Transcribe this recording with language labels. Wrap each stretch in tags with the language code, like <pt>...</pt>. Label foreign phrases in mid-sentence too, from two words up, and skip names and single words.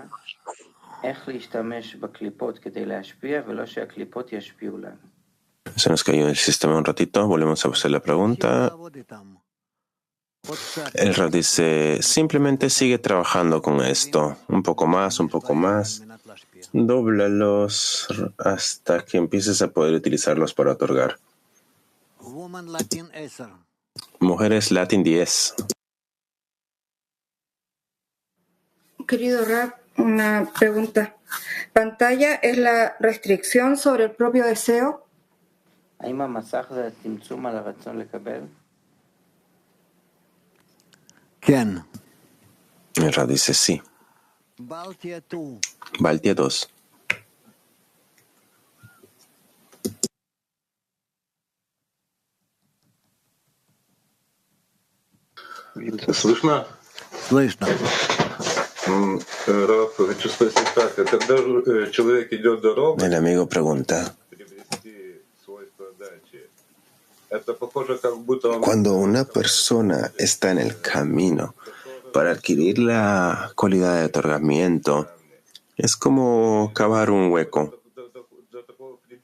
<he>איך להשתמש בקליפות כדי להשפיע ולא שהקליפות ישפיעו לנו.</he> <es>Se nos cayó el sistema un ratito, volvemos a hacer la pregunta. El Rab dice, simplemente sigue trabajando con esto, un poco más, dóblalos hasta que empieces a poder utilizarlos para otorgar. Mujeres Latin 10. Querido Rab, una pregunta. ¿Pantalla es la restricción sobre el propio deseo?</es> <he>האם המסך זה הצמצום על הרצון לקבל?</he> <es>El Rab dice sí. Baltia 2.</es> <ru>¿Слышно? Раф, хочу спросить так, когда человек идет дорогой,</ru> <es>El amigo pregunta, cuando una persona está en el camino para adquirir la cualidad de otorgamiento, es como cavar un hueco.</es>